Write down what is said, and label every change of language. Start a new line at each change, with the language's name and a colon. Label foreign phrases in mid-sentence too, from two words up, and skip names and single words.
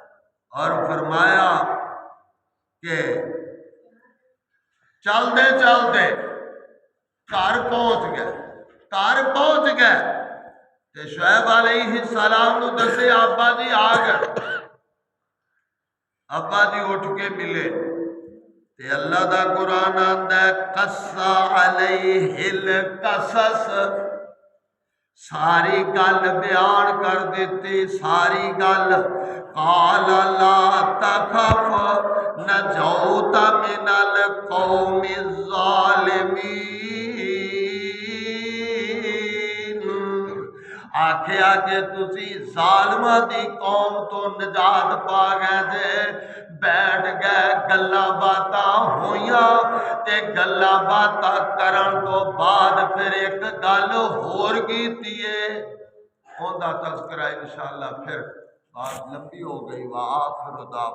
Urdu: اور فرمایا کہ چلتے چلتے گھر پہنچ گئے
Punjabi: تے شعیب علیہ السلام نو دسے ابا جی آ گئے۔ ابا جی اٹھ کے ملے تے اللہ دا قرآن آندا ہے
Arabic: قص علیہ القصص،
Punjabi: ساری گل بیان کر دیتی، ساری گل۔
Arabic: قال لا تخف نجوت من القوم الظالمین،
Punjabi: آکھیا کہ تسی ظالمہ دی قوم تو نجات پا گئے جے۔ بیٹھ گئے، گلاں باتاں ہوئیاں تے گلاں باتاں کرن تو بعد پھر ایک گل ہور کیتی ہے، اوندا تذکرہ انشاءاللہ
Urdu: پھر بات لمبی ہو گئی۔
Arabic: وآخر دعوانا